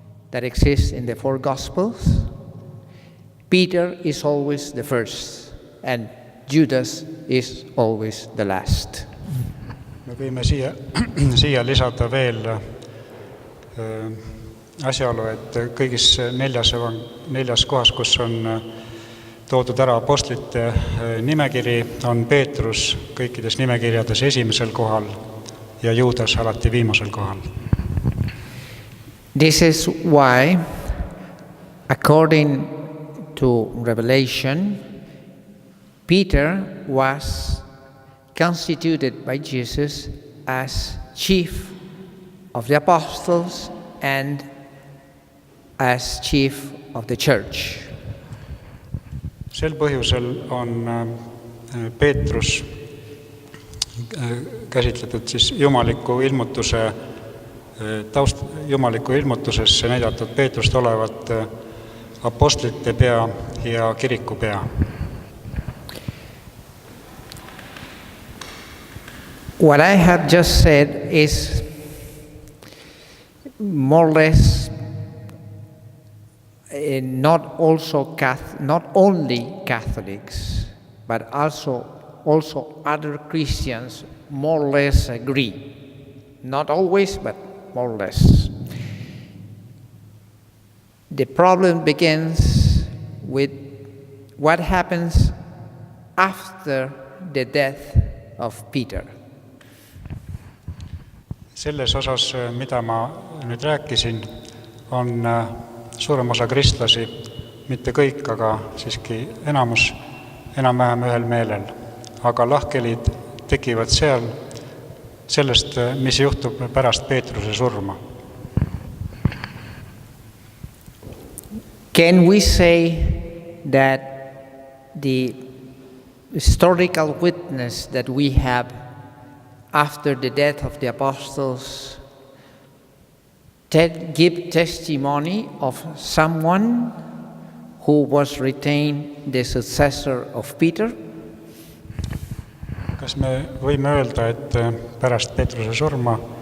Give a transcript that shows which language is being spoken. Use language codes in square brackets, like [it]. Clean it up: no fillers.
[en] that exist in the 4 Gospels, Peter is always the first and Judas is always the last. [et] Me võime siia lisada veel asjaolu, et kõigis 4 kohas, kus on toodud ära apostlite nimekiri, on Peetrus kõikides nimekirjades esimesel kohal ja Juudas alati viimasel kohal. [en] This is why, according to Revelation, Peter was constituted by Jesus as chief of the apostles and as chief of the church. [et] Sel põhjusel on Peetrus käsitletud siis jumaliku ilmutusesse näidatud Peetrust olevat apostlite pea ja kiriku pea. [en] What I have just said is more or less not only Catholics, but also other Christians more or less agree. Not always, but more or less. The problem begins with what happens after the death of Peter. [et] Selles osas, mida ma nüüd rääkisin, on suurem osa kristlasi, mitte kõik, aga siiski enamus, enam-vähem ühel meelel. Aga lahkhelid tekivad sellest, mis juhtub pärast Peetruse surma. [en] Can we say that the historical witness that we have after the death of the apostles give testimony of someone who was retained the successor of Peter? [et] Kas me võime öelda, et pärast Peetruse surma